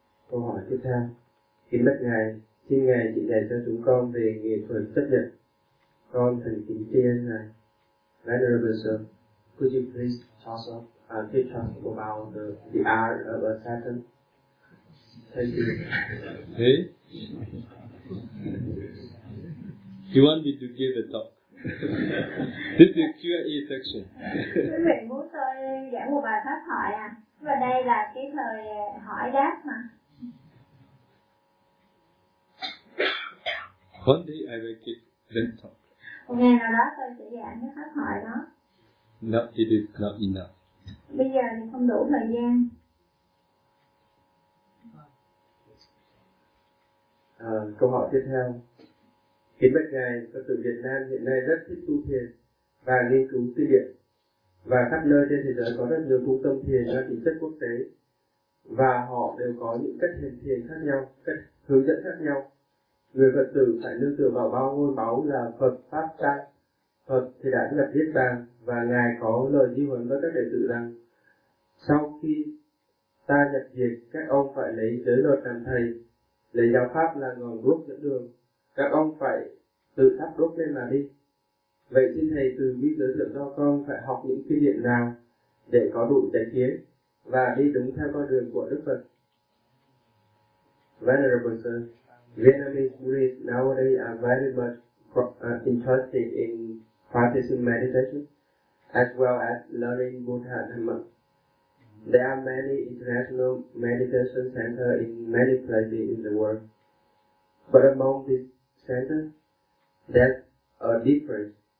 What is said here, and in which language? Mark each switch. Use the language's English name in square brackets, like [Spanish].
[Vietnamese] Câu hỏi tiếp theo, kính bạch ngài, xin ngài chỉ dạy cho chúng con về nghệ thuật chấp nhận. Con thành kính tri ân ngài. [English] Venerable sir, could you please teach us about the art of acceptance? Thank you. Hey, you want me to give a talk? This is Q&A section. [Vietnamese] Quý vị muốn tôi giảng một bài pháp thoại và đây là cái thời hỏi đáp mà. [English] One day I will give them talk. [Vietnamese] Một ngày nào đó tôi sẽ giảng cái pháp thoại đó. [English] No, it is not enough. [Vietnamese] Bây giờ thì không đủ thời gian. Câu hỏi tiếp theo. Kính bạch ngài, Phật tử Việt Nam hiện nay rất thích tu thiền và nghiên cứu tư điển. Và khắp nơi trên thế giới có rất nhiều trung tâm thiền mang tính chất quốc tế. Và họ đều có những cách hiện thiền khác nhau, cách hướng dẫn khác nhau. Người Phật tử phải nương tựa vào bao ngôi báu là Phật Pháp Tăng, Phật thì đã nhập Niết Bàn, và ngài có lời di huấn với các đệ tử rằng sau khi ta nhập diệt, các ông phải lấy giới luật làm thầy, lấy giáo pháp là ngọn đuốc dẫn đường, các ông phải tự thắp đốt lên mà đi. Vậy xin thầy từ bi giới thiệu cho con phải học những kinh điển nào để có đủ chánh kiến và đi đúng theo con đường của Đức Phật. [English] Venerable sir, Vietnamese Buddhists nowadays are very much interested in practicing meditation as well as learning Buddha Dhamma. There are many international meditation centers in many places in the world, but among these centers, there's a difference.